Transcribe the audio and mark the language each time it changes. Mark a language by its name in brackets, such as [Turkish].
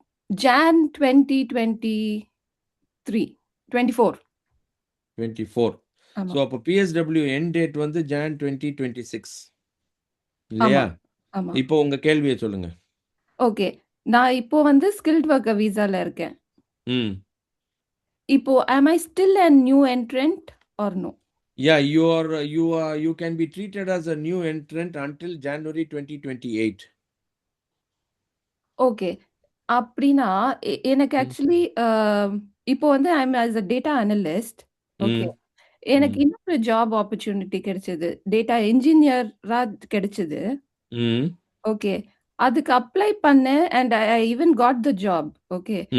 [English] Jan 2023 24. [Tamil] So அப்போ PSW end date வந்து Jan 2026 இல்லையா? ஆமா. இப்போ உங்க கேள்வியை சொல்லுங்க. ஓகே. நான் இப்போ வந்து ஸ்கில்ட் ஒர்க்கர் விசால இருக்கேன். [English] இப்போ am I still a new entrant or no? Yeah, you can be treated as a new entrant until January 2028. Okay. [Tamil] அப்படின்னா எனக்கு ஆக்சுவலி இப்போ வந்து [English] I am as a data analyst. [Tamil] Okay. எனக்கு இன்னொரு ஜாப் ஆப்பர்ச்சுனிட்டி கிடைச்சது, டேட்டா இன்ஜினியரா கிடைச்சது. Okay. அதுக்கு அப்ளை பண்ணேன் [English] And I even got the job. Okay.